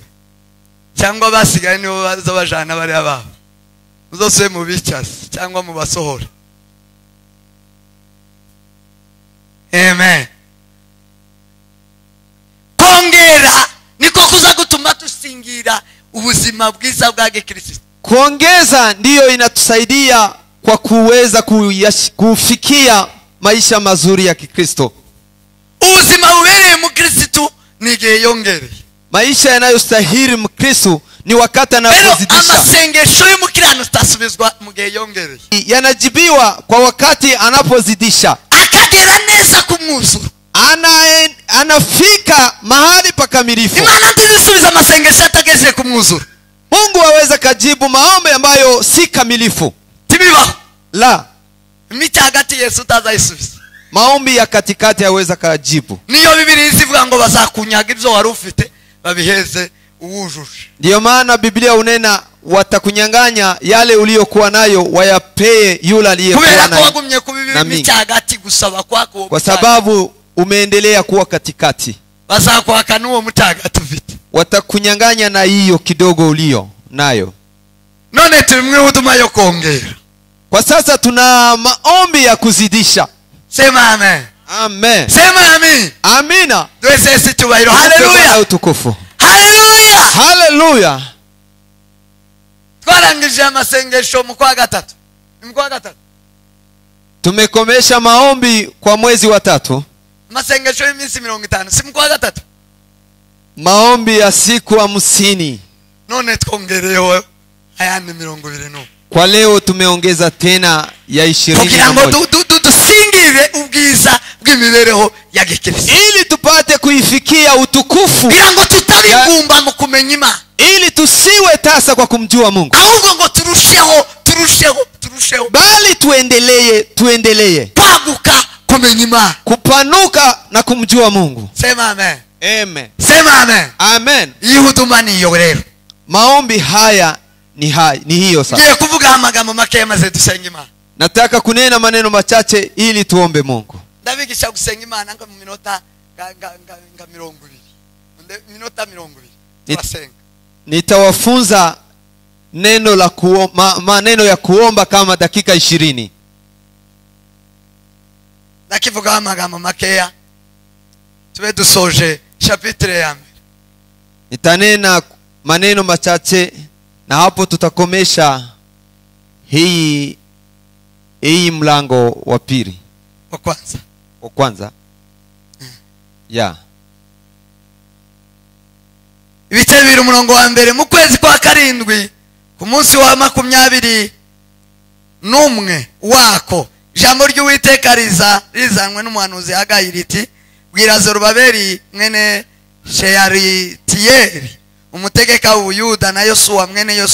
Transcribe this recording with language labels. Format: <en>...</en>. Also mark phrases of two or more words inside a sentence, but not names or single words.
<rw>Cyangwa basigaye nibo baza bajana bari ababo. Uzose mu bicazi cyangwa mu basohora. Amen. Kongera ni ubuzima bwiza bwa gikristo.</rw> <sw>Kuongeza ndiyo inatusaidia kwa kuweza kufikia maisha mazuri ya Kikristo.</sw> <rw>Ubuzima bubereye mu Kristo ni igihe yongereye.</rw> <sw>Maisha yanayostahili Mkristo ni wakati Rero anapozidisha.</sw> <rw>amasengesho y'umukirano tasubizwa mu gihe yongereye.</rw> <sw>Yanajibiwa kwa wakati anapozidisha.</sw> <rw>Akagera neza ku mwuzuro.</rw> <sw>Anafika mahali pakamilifu.</sw> <rw>Imana ntizisubiza amasengesho atageze ku mwuzuro.</rw> <sw>Mungu aweza kajibu maombi ambayo si kamilifu.</sw> <rw>Tibibaho.</rw> <sw>La.</sw> <rw>Imica hagati Yesu utazayisubiza.</rw> <sw>Maombi ya katikati aweza kajibu.</sw> <rw>Niyo Biblia ivuga ngo bazakunyaga ibyo wari ufite babiheze uwujuje.</rw> <sw>Ndiyo maana Biblia unena watakunyang'anya yale uliyokuwa nayo wayapee yule aliyekuwa nayo.</sw> <rw>Kubera ko wagumye kubibi imica hagati gusaba kwako.</rw> <sw>Kwa sababu umeendelea kuwa katikati.</sw> <rw>Bazakwaka n'uwo mutagati ufite.</rw> <sw>Watakunyang'anya na hiyo kidogo ulio nayo.</sw> <rw>None turi mu huduma yo kongera.</rw> <sw>Kwa sasa tuna maombi ya kuzidisha. Sema amen. Amen. Sema amen. Amina.</sw> <rw>Twese situbairo. Haleluya.</rw> <sw>Utukufu. Haleluya. Haleluya.</sw> <rw>Twarangije amasengesho mu kwa gatatu. Mu kwa gatatu.</rw> <sw>Tumekomesha maombi kwa mwezi wa 3.</sw> <rw>Amasengesho y'iminsi 50. Si mu kwa gatatu.</rw> <sw>Maombi ya siku 50.</sw> <rw>None twongereho ayandi 20.</rw> <sw>Kwa leo tumeongeza tena ya 20.</sw> <rw>Kugira ngo dusingire ubwiza bw'imibereho ya gikristo.</rw> <sw>Ili tupate kuifikia utukufu.</sw> <rw>Kugira ngo tutabigumba mu kumenya Imana.</rw> <sw>Ili tusiwe tasa kwa kumjua Mungu.</sw> <rw>Ahubwo ngo turusheho.</rw> <sw>Bali tuendelee.</sw> <rw>Kwaguka kumenya Imana.</rw> <sw>Kupanuka na kumjua Mungu. Sema amen. Amen. Sema amen. Amen.</sw> <rw>Huduma ni iyo rero.</rw> <sw>Maombi haya ni hiyo sasa.</sw> <rw>Ngiye kuvuga amagambo make maze dusenga Imana.</rw> <sw>Nataka kunena maneno machache ili tuombe Mungu.</sw> <rw>Ndabigisha gusenga Imana ngo mu minota nga 20. Minota 20. Twasenga.</rw> <sw>Nitawafunza neno la maneno ya kuomba kama dakika 20.</sw> <rw>Nakivuga amagambo makeya. Tube dusoje chapitre ya 2.</rw> <sw>Nitanena maneno machache na hapo tutakomesha hii mlango wa pili. Wa kwanza. Ya.</sw> <rw>Ibice 2 umurongo wa mbere mu kwezi kwa 7 ku munsi wa 21 wako jambo ry'Uwiteka rizanwe n'umuhanuzi Hagayi riti bwira Zorobabeli mwene Sheyaltiyeli umutegeka w'Ubuyuda na Yosuwa mwene</rw>